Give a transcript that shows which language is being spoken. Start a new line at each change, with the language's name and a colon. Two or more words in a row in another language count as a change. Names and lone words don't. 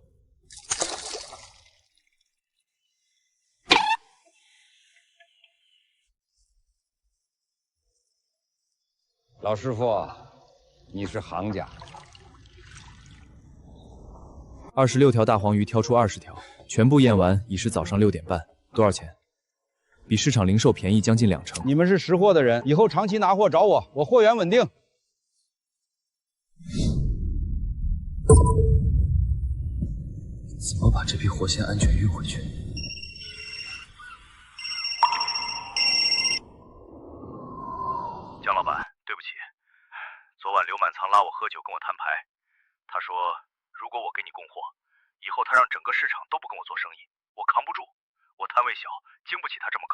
Chinese: 老師傅，你是行家。 26條大黃魚挑出20條，全部驗完已是早上6點半。多少錢？比市場零售便宜將近2成。你們是識貨的人，以後長期拿貨找我，我貨源穩定。怎么把这批活鲜安全运回去？江老板，对不起，昨晚刘满仓拉我喝酒跟我摊牌，他说如果我给你供货，以后他让整个市场都不跟我做生意，我扛不住，我摊位小，经不起他这么搞。